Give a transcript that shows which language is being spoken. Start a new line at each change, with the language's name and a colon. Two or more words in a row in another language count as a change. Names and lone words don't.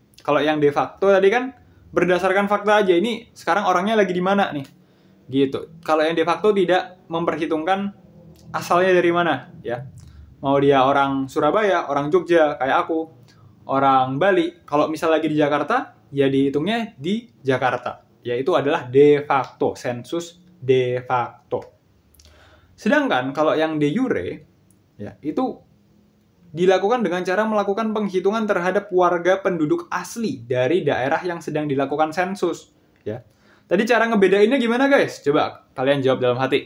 Indonesian: Kalau yang
Latin: de facto
Indonesian: tadi kan berdasarkan fakta aja, ini sekarang orangnya lagi di mana nih. Gitu. Kalau yang
Latin: de facto
Indonesian: tidak memperhitungkan asalnya dari mana ya. Mau dia orang Surabaya, orang Jogja kayak aku, orang Bali. Kalau misal lagi di Jakarta, ya dihitungnya di Jakarta. Yaitu adalah
Latin: de facto,
Indonesian: sensus
Latin: de facto.
Indonesian: Sedangkan kalau yang
Latin: de jure,
Indonesian: ya, itu dilakukan dengan cara melakukan penghitungan terhadap warga penduduk asli dari daerah yang sedang dilakukan sensus. Ya. Tadi cara ngebedainnya gimana guys? Coba kalian jawab dalam hati.